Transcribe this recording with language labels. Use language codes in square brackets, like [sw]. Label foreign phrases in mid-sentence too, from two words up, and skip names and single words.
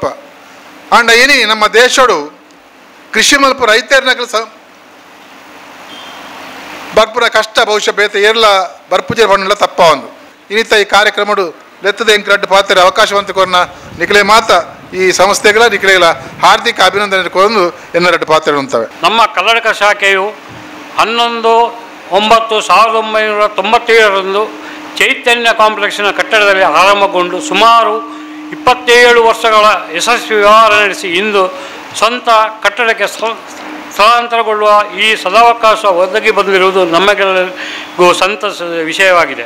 [tcy] ಅಂಡ ಏನಿ ನಮ್ಮ ದೇಶಡು ಕೃಷಿ ಮಲ್ಪ ರೈತರನ್ನ ಬರ್ಪುರ ಕಷ್ಟ ಬಹುಶಃ ಬೇತ ಏರ್ಲ ಬರ್ಪುಜೆ ಬಣ್ಣಲ್ಲ ತಪ್ಪ ಒಂದು ಇನ್ನಿತ ಈ ಕಾರ್ಯಕ್ರಮಡು ಲೆತ್ತದ ಎಂಕರಡ್ಡು ಪಾತ್ರ ಅವಕಾಶವಂತ ಕೊರನ ನಿಖಲೆ ಮಾತ ಈ ಸಂಸ್ಥೆಗಳ ನಿಖಲೆಗಳ ಹಾರ್ದಿಕ ಅಭಿನಂದನೆ ಕೊರೊಂದು ಎನ್ನರಡ್ಡು ಪಾತ್ರಗಳು ಉಂಟವೆ. [kn] ನಮ್ಮ ಕನ್ನಡಕ ಶಾಖೆಯು 11/9/1997 ಚೈತನ್ಯ ಕಾಂಪ್ಲೆಕ್ಸ್ನ ಕಟ್ಟಡದಲ್ಲಿ ಆರಂಭಗೊಂಡು ಸುಮಾರು 27 ವರ್ಷಗಳ ಯಶಸ್ವಿ ವ್ಯವಹಾರ ನಡೆಸಿ ಇಂದು ಸ್ವಂತ ಕಟ್ಟಡಕ್ಕೆ ಸ್ಥಳಾಂತರಗೊಳ್ಳುವ ಈ ಸದಾವಕಾಶ ಒದಗಿ ಬಂದಿರುವುದು ನಮಗೆಲ್ಲರಿಗೂ ಸಂತಸದ ವಿಷಯವಾಗಿದೆ.